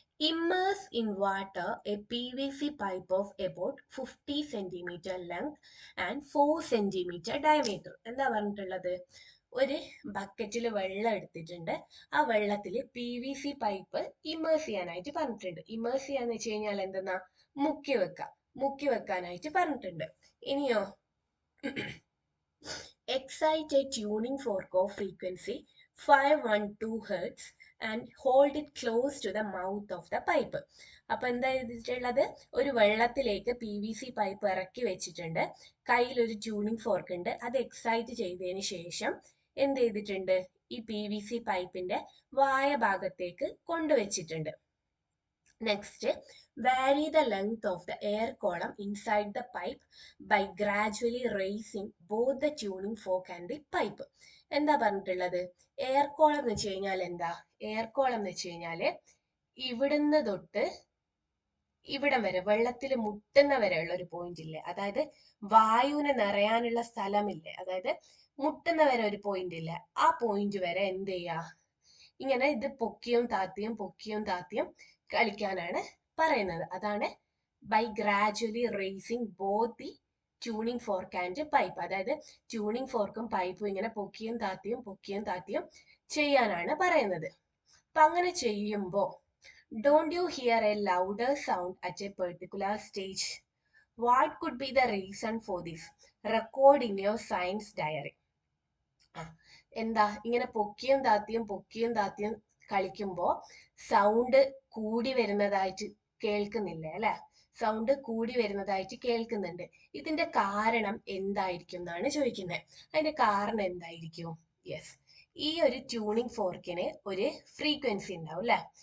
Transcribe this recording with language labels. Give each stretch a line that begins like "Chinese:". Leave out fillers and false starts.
English: Immerse in water a PVC pipe of about 50 centimeter length and 4 centimeter diameter.
Malayalam: എന്താ പറഞ്ഞിട്ടുള്ളത്? ഒരു ബക്കറ്റിൽ വെള്ളം എടുത്തിട്ടുണ്ട്. ആ വെള്ളത്തിൽ PVC പൈപ്പ് ഇമ്മേഴ്സ് ചെയ്യാനായിട്ട് പറഞ്ഞിട്ടുണ്ട്. ഇമ്മേഴ്സ് ചെയ്യാന്ന് വെച്ച് കഴിഞ്ഞാൽ എന്തെന്നാ? മുക്കി വെക്കാനായിട്ട് പറഞ്ഞിട്ടുണ്ട്. ഇനിയോ,
English: excite a tuning fork of frequency 512 Hz and hold it close to the mouth of the pipe.
Malayalam: അപ്പൊ എന്താ ചെയ്തിട്ടുള്ളത്? ഒരു വെള്ളത്തിലേക്ക് PVC പൈപ്പ് ഇറക്കി വെച്ചിട്ടുണ്ട്. കയ്യിൽ ഒരു ട്യൂണിംഗ് ഫോർക്ക് ഉണ്ട്. അത് എക്സൈറ്റ് ചെയ്തതിന് ശേഷം എന്ത് ചെയ്തിട്ടുണ്ട്? ഈ PVC പൈപ്പിന്റെ വായ ഭാഗത്തേക്ക് കൊണ്ടുവച്ചിട്ടുണ്ട്.
English: Next, vary the length of the air column inside the pipe by gradually raising both the tuning fork and the pipe.
Malayalam: എന്താ പറഞ്ഞിട്ടുള്ളത്? എയർ കോളം എന്ന് വെച്ച് കഴിഞ്ഞാൽ എന്താ? എയർ കോളം എന്ന് വെച്ച് കഴിഞ്ഞാല് ഇവിടുന്ന് തൊട്ട് ഇവിടം വരെ, വെള്ളത്തിൽ മുട്ടുന്ന വരെയുള്ള ഒരു പോയിന്റ് ഇല്ലേ, അതായത് വായുവിന് നിറയാനുള്ള സ്ഥലമില്ലേ, അതായത് മുട്ടുന്ന വരെ ഒരു പോയിന്റ് ഇല്ലേ, ആ പോയിന്റ് വരെ എന്ത് ചെയ്യാ? ഇങ്ങനെ ഇത് പൊക്കിയും താത്തിയും കളിക്കാനാണ് പറയുന്നത്. അതാണ്
English: By gradually raising both the tuning fork and pipe.
Malayalam: അതായത് ട്യൂണിംഗ് ഫോർക്കും പൈപ്പും ഇങ്ങനെ പൊക്കിയും താത്തിയും ചെയ്യാനാണ് പറയുന്നത്. അപ്പൊ അങ്ങനെ ചെയ്യുമ്പോൾ
English: don't you hear a louder sound at a particular stage? What could be the reason for this? Record in your science diary.
Malayalam: എന്താ, ഇങ്ങനെ പൊക്കിയും താത്തിയും കളിക്കുമ്പോൾ സൗണ്ട് കൂടി വരുന്നതായിട്ട് കേൾക്കുന്നില്ലേ അല്ലെ? സൗണ്ട് കൂടി വരുന്നതായിട്ട് കേൾക്കുന്നുണ്ട്. ഇതിന്റെ കാരണം എന്തായിരിക്കും എന്നാണ് ചോദിക്കുന്നത്. അതിന്റെ കാരണം എന്തായിരിക്കും? യെസ്, ഈ ഒരു ട്യൂണിംഗ് ഫോർക്കിന് ഒരു ഫ്രീക്വൻസി ഉണ്ടാവും അല്ലെ?